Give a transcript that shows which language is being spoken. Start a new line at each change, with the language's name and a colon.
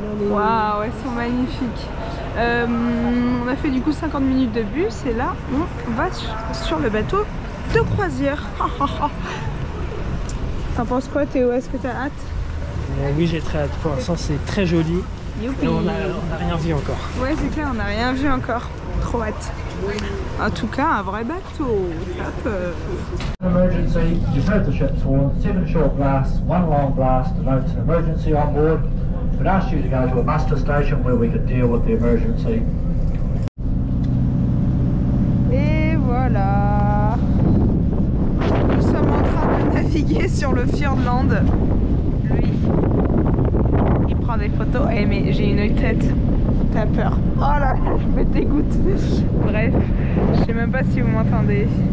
French: Waouh, elles sont magnifiques. On a fait du coup 50 minutes de bus et là on va sur le bateau de croisière. T'en penses quoi, Théo? Est-ce que t'as hâte? oui, j'ai très hâte. Pour l'instant, c'est très joli. Youpi. Et on n'a rien vu encore. Ouais, c'est clair, on n'a rien vu encore. Trop hâte. En tout cas, un vrai bateau. Top.
English: Emergency, you've heard the ship's warned, 7 short blasts, 1 long blast, announced an emergency on board. We'd asked you to go to a master station where we could deal with the emergency.
French: Et voilà. Nous sommes en train de naviguer sur le Fjordland. Lui, il prend des photos. Eh mais j'ai une tête, t'as peur. Oh là là, je me dégoûte. Bref, je sais même pas si vous m'entendez.